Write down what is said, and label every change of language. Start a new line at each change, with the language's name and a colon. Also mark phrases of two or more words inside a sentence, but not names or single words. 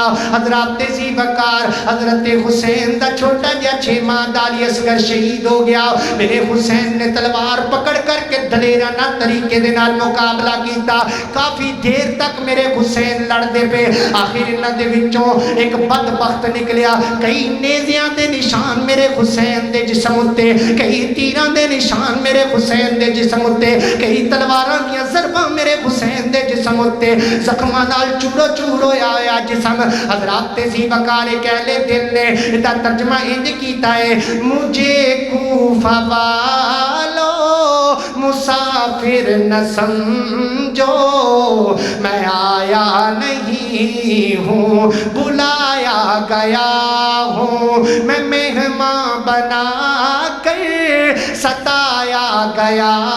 Punjabi: حضرات ذی وقار حضرت حسین دا چھوٹا جا 6 ماہ دا علی اصغر شہید ہو گیا، میرے حسین نے تلوار پکڑ کر کے دلیرانہ طریقے دے نال مقابلہ کیتا، کافی دیر تک میرے حسین لڑدے پے، آخر انہاں دے وچوں ایک بدبخت نکلیا، کئی نیزیاں دے نشان میرے حسین دے جسم اتے، کئی تیراں دے نشان میرے حسین دے جسم اتے، کئی تلواراں دیاں ضرباں میرے حسین دے جسم اتے، زخماں نال چورو چور ہویا جسم۔ حضرات ذی وقار اہل دل نے دا ترجمہ انج کیتا ہے،
Urdu: مجھے کوفہ والو مسافر نہ سمجھو، میں آیا نہیں ہوں بلایا گیا ہوں، میں مہمان بنا کر ستایا گیا